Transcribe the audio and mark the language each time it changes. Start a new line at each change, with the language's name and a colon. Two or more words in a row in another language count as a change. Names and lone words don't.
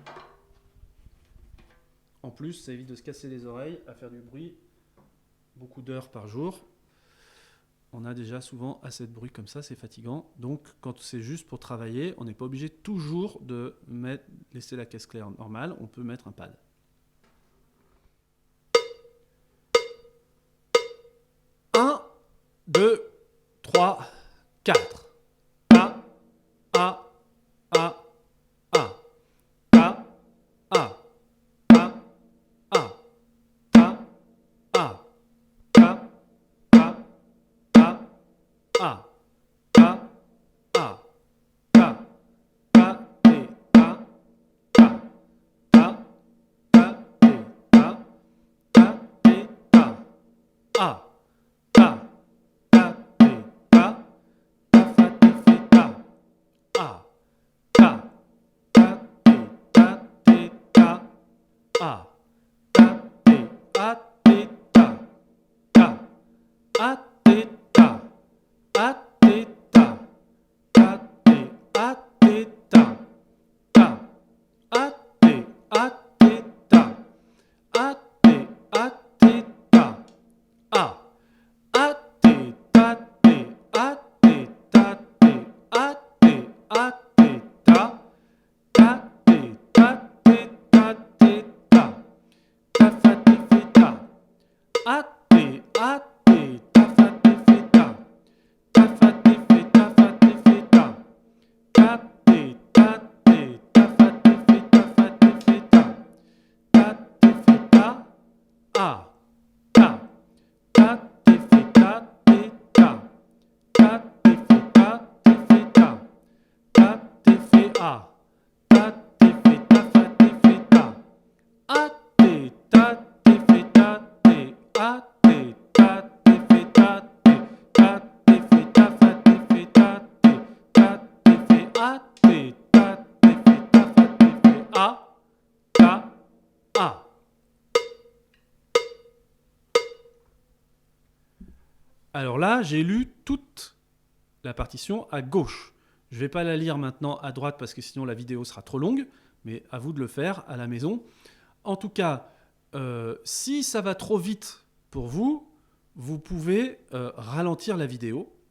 French: En plus, ça évite de se casser les oreilles à faire du bruit beaucoup d'heures par jour. On a déjà souvent assez de bruit comme ça, c'est fatigant. Donc, quand c'est juste pour travailler, on n'est pas obligé toujours de laisser la caisse claire normale. On peut mettre un pad. 1, 2, 3, 4. A, A, A, A. Ta, A. A, ta, A, ta, ta, té, ta, ta, ta, ta, té, ta, ta, té, ta, A, ta, ta, té, ta, ta, fa, té, fé, ta, A, ta, ta, té, ta, té, ta, A, ta, té, a, té, ta, ta, a, té, ta. A, té, ta, ta, té, a, té, ta, ta, a, té, a, té, ta, a, té, a, té, ta, a, té, ta, té, a, té, ta, té, a, té, a, té, ta, ta, té, ta, té, ta, té, ta, ta, fa, té, fé, ta, a, té, a, té, ta, fa, té, fé, ta. Ta, fa, té, fé, ta, fa, té, fé, ta. Ta, té, ta, té, ta, fa, té, fé, ta, fa, té, fé, ta. Ta, té, fé, ta. A. Ta. Ta, té, fé, ta, té, ta. Ta, té, fé, ta, té, fé, ta. Ta, té, fé, A. Ta, té, fé, ta, fa, té, fé, ta. A, té, ta, té, fé, ta, té. A, té, ta, té, fé, ta, té. Ta, té, fé, ta, fa, té, fé, ta, té. Ta, té, fé, A, té, ta, té, fé, ta, fa, té, fé, A, ta, A. Alors là, j'ai lu toute la partition à gauche. Je ne vais pas la lire maintenant à droite parce que sinon la vidéo sera trop longue, mais à vous de le faire à la maison. En tout cas, si ça va trop vite pour vous, vous pouvez ralentir la vidéo.